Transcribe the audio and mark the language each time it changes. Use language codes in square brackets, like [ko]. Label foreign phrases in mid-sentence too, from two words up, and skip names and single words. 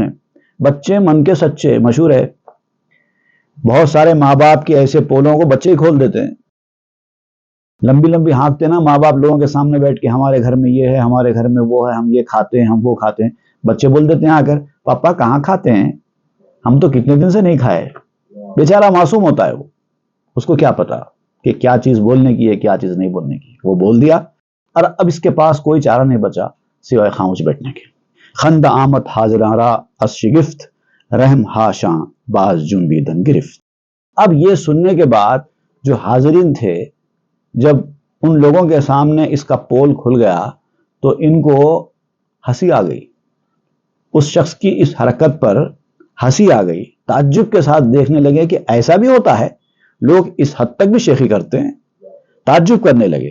[ur] بچے من کے سچے، مشہور ہے، بہت سارے ماں باپ کے ایسے پولوں کو بچے ہی کھول دیتے ہیں، لمبی لمبی ہانکتے نا ماں باپ لوگوں کے سامنے بیٹھ کے، ہمارے گھر میں یہ ہے، ہمارے گھر میں وہ ہے، ہم یہ کھاتے ہیں، ہم وہ کھاتے ہیں، بچے بول دیتے ہیں آ کر، پاپا کہاں کھاتے ہیں، ہم تو کتنے دن سے نہیں کھائے۔ بیچارہ معصوم ہوتا ہے وہ، اس کو کیا پتا کہ کیا چیز بولنے کی ہے، کیا چیز نہیں بولنے کی، وہ بول دیا، اور اب اس کے پاس کوئی چارہ نہیں بچا سوائے خاموش بیٹھنے کے۔ [fa] خند آمد حاضراں را از شگفت، رحم ہاشاں باز جنبیدن گرفت۔ [ur] اب یہ سننے کے بعد جو حاضرین تھے، جب ان لوگوں کے سامنے اس کا پول کھل گیا تو ان کو ہنسی آ گئی، اس شخص کی اس حرکت پر ہنسی آ گئی، تعجب کے ساتھ دیکھنے لگے کہ ایسا بھی ہوتا ہے، لوگ اس حد تک بھی شیخی کرتے ہیں، تعجب کرنے لگے۔